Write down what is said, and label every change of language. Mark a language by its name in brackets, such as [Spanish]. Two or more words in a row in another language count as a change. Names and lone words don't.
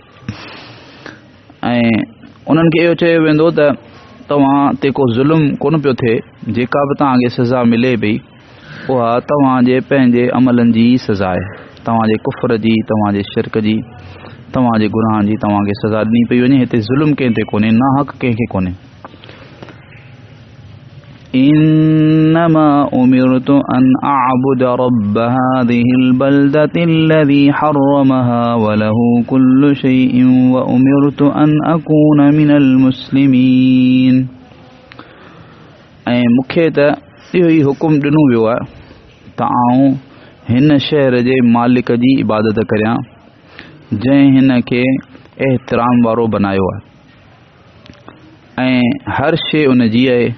[Sindhi] ऐं उन्हनि खे इहो चयो वेंदो त तव्हां ते को ज़ुल्म कोन पियो थिए, जेका बि तव्हांखे सज़ा मिले पई उहा तव्हांजे पंहिंजे अमलनि जी सज़ा आहे। तव्हांजे कुफ़्र जी, तव्हांजे शिरक जी, तव्हांजे गुनाहनि जी तव्हांखे सज़ा ॾिनी पई वञे। हिते ज़ुल्म कंहिं ते कोन्हे, ना हक़ कंहिंखे कोन्हे। [Arabic] إنما أمرت أن أعبد رب هذه البلدة الذي حرمها وله كل شيء وأمرت أن أكون من المسلمين. [Sindhi] ऐं मूंखे त इहो ई हुकुम ॾिनो वियो आहे त आऊं हिन शहर जे मालिक जी इबादत करियां जंहिं हिन खे एहतराम वारो बनायो आहे ऐं हर शइ उन जी आहे।